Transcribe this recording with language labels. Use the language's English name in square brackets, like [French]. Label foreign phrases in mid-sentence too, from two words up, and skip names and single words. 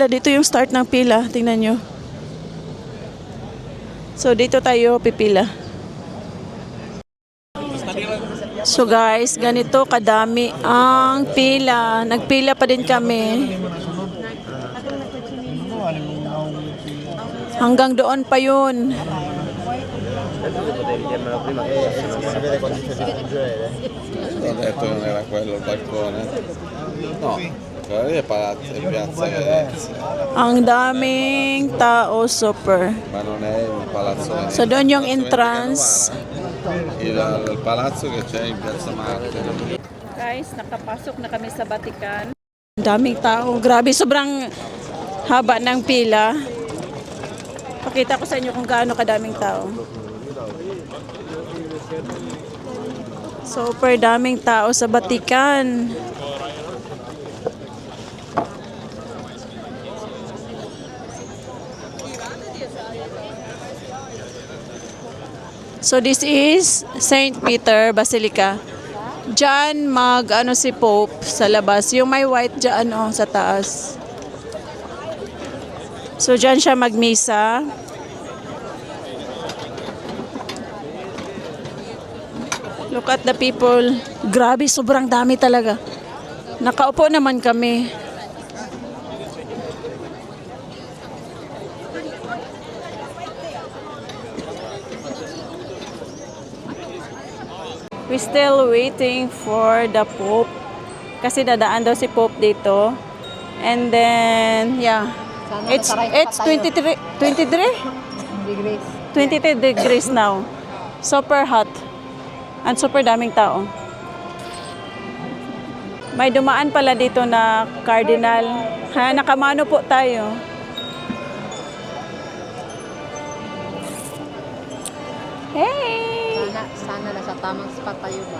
[Filipino] Dito yung start ng pila. Tingnan nyo. So, dito tayo pipila. So, guys, ganito kadami ang pila. Nagpila pa din kami. Hanggang doon pa yun. [Italian] Ho detto che non era quello il balcone. No, quello lì è Piazza Venezia, [Filipino] Ang daming tao, super. [Italian] ma non è il palazzo Venezia. [Filipino] So, doon yung entrance. [Italian] Il palazzo che c'è in Piazza Marte. [Filipino] Guys, nakapasok na kami sa Vatican. Ang daming tao. Grabe, sobrang haba ng pila. Pakita ko sa inyo kung gaano kadaming tao. Super daming tao sa Vatican. [English] So this is St. [Filipino] Peter Basilica. Diyan si Pope sa labas. Yung may white diyan sa taas. So diyan siya magmisa. [English] Look at the people. [Filipino] Grabe, sobrang dami talaga. Nakaupo naman kami. [English] We still waiting for the Pope. [Filipino] Kasi dadaan daw si Pope dito. [English] And then, yeah. It's 23 degrees now. Super hot. And super [Filipino] daming tao. May dumaan pala dito na cardinal. Nakamano po tayo. Hey! Sana nasa tamang spot tayo ba?